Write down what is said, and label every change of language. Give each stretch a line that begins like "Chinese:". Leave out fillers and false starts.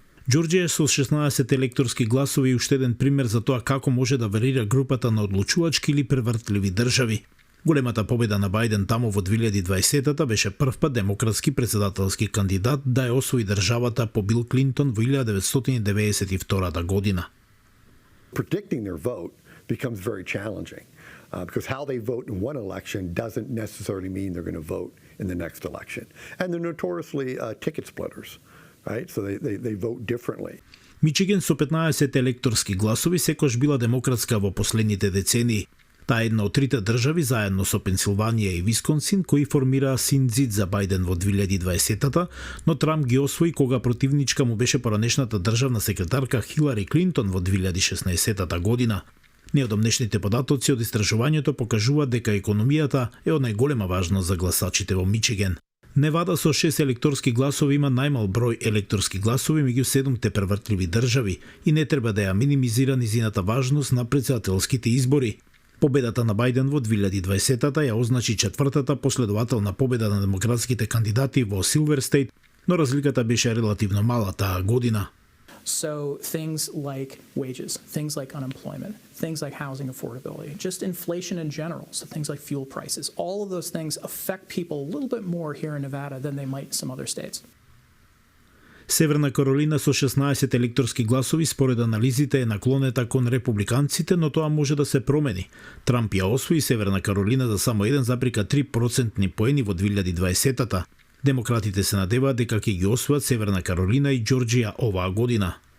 Macedonian: Џорџија со 16 електорски гласови е уште еден пример за тоа како може да варира групата на одлучувачки или превртливи држави. Големата победа на Бајден таму во 2020-та беше првпат демократски претседателски кандидат да ја освои државата по Бил Клинтон во 1992 година.
English: Predicting their vote becomes very challenging because how they vote in one election doesn't necessarily mean they're going to vote in the next election. And they're notoriously ticket splitters, right? So they vote differently.
Macedonian: Мичиген со 15 електорски гласови секош била демократска во последните децении. Таа е една од трите држави заедно со Пенсилванија и Висконсин кои формираа синзид за Бајден во 2020-та, но Трамп ги освои кога противничка му беше поранешната државна секретарка Хилари Клинтон во 2016 година. Неодамнешните податоци од истражувањето покажуваат дека економијата е од најголема важност за гласачите во Мичиген. Невада со 6 електорски гласови има најмал број електорски гласови меѓу 7 превртливи држави и не треба да ја минимизира низината важност на претседателските избори. Победата на Бајден во 2020-та ја означи четвртата последователна победа на демократските кандидати во Силвер Стейт, но разликата беше релативно мала таа година.
English: So things like wages, things like unemployment, things like housing affordability, just inflation in general, so things like fuel prices, all of those things affect people a little bit more here in Nevada than they might in some other states.
Macedonian: Северна Каролина со 16 електорски гласови според анализите е наклонета кон републиканците, но тоа може да се промени. Трамп ја освои Северна Каролина за само 1,3% поени во 2020-та. Демократите се надеваат дека ќе ги освојат Северна Каролина и Џорџија оваа година.